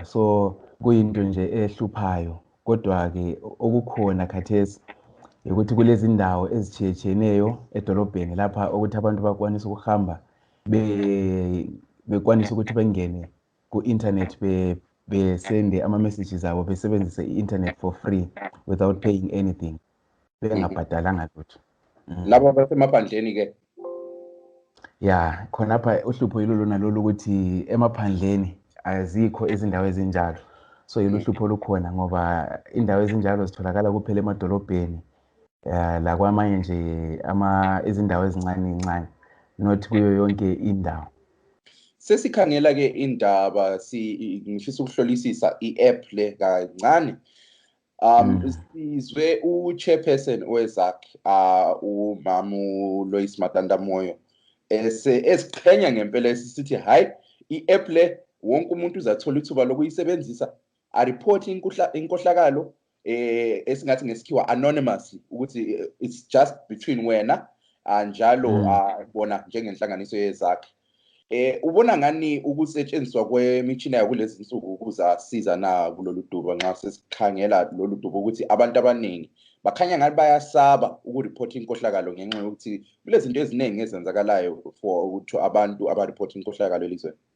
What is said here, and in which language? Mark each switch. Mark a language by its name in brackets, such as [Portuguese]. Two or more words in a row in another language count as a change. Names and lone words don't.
[North Ndebele] So kuyinto nje ehluphayo, kodwa-ke okukhona khathesi ukuthi kulezi ndawo ezitshiyeneyo edolobheni lapha ukuthi abantu bakwanisa ukuhamba bekwanisa ukuthi bengene ku-internet besende ama-messages abo besebenzise i-internet [English] for free without paying anything, [North Ndebele] bengabhadalanga lutho. Labo basemaphandleni-ke? Ya, khonapha uhlupho yilo lona lolu ukuthi emaphandleni azikho izindawo ezinjalo. So yiluhlupho olukhona ngoba indawo ezinjalo zitholakala kuphela emadolobheni la kwamanye nje izindawo ezincane. not kuyo yonke indawo. Sesikhangela ke indaba ngifisa ukuhlolisisa i-app le kancane. Sizwe u-chairperson weZACC uMamu Lois Matandamoyo esiqhenya ngempela sithi hayi i-app le wonke umuntu uzathola ithuba lokuyisebenzisa a-report inkohlakalo esingathi ngesikhiwa anonymous ukuthi [English] it's just between [North Ndebele] wena njalo bona njengenhlanganiso yeZACC. Ubona ngani ukusetshenziswa kwemitshina yakulezi insuku ukuzasiza na kulolu dubo nxa sesikhangela lolu dubo ukuthi abantu abaningi bakhanya ngathi bayasaba ukureport inkohlakalo ngenxa yokuthi kulezinto eziningi ezenzakalayo for abantu abareport inkohlakalo elizweni?